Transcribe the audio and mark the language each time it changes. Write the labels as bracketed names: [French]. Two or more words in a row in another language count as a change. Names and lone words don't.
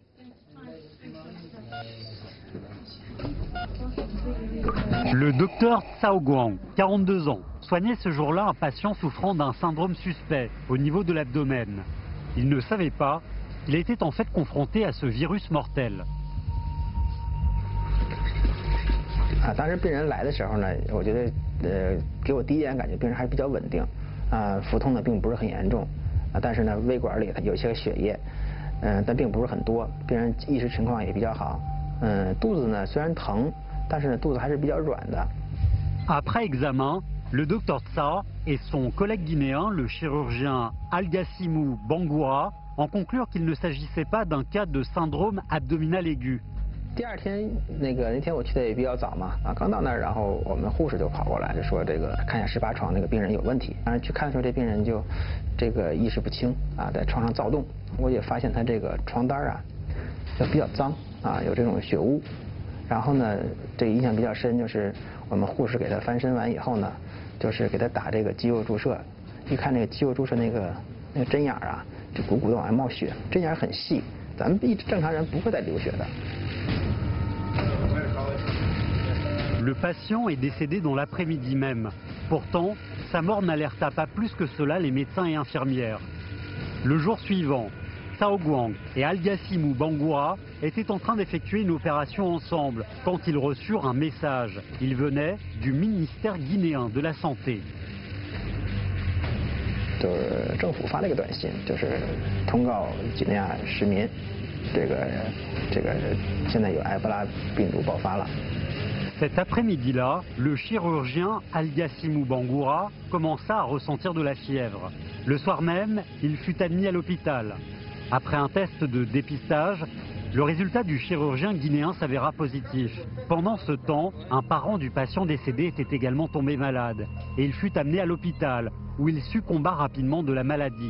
[French] Le docteur Cao Guang, 42 ans, soignait ce jour-là un patient souffrant d'un syndrome suspect au niveau de l'abdomen. Il ne savait pas qu'il était en fait confronté à ce virus mortel. [Chinese] 当时病人来的时候呢，我觉得给我第一眼感觉病人还是比较稳定，腹痛呢并不是很严重，但是呢胃管里有些血液，但并不是很多，病人意识情况也比较好，肚子呢虽然疼，但是呢肚子还是比较软的。 [French] Après examen, le docteur Tsa et son collègue guinéen, le chirurgien Algassimou Bangoura, en conclurent qu'il ne s'agissait pas d'un cas de syndrome abdominal aigu. [Chinese] 第二天那天我去的也比较早嘛，刚到那儿，然后我们护士就跑过来就说这个看一下18床那个病人有问题。当然去看的时候，这病人就这个意识不清在床上躁动。我也发现他这个床单就比较脏有这种血污。然后呢，这个印象比较深，就是我们护士给他翻身完以后呢，就是给他打这个肌肉注射。一看那个肌肉注射那个针眼就鼓鼓的往外冒血，针眼很细，咱们正常人不会再流血的。 [French] Le patient est décédé dans l'après-midi même. Pourtant, sa mort n'alerta pas plus que cela les médecins et infirmières. Le jour suivant, Cao Guang et Algassimou Bangoura étaient en train d'effectuer une opération ensemble quand ils reçurent un message. Il venait du ministère guinéen de la Santé. [Chinese] 就是政府发了一个短信，就是通告几内亚市民，这个现在有埃博拉病毒爆发了。 [French] Cet après-midi-là, le chirurgien Algassimou Bangoura commença à ressentir de la fièvre. Le soir même, il fut admis à l'hôpital. Après un test de dépistage, le résultat du chirurgien guinéen s'avéra positif. Pendant ce temps, un parent du patient décédé était également tombé malade et il fut amené à l'hôpital où il succomba rapidement de la maladie.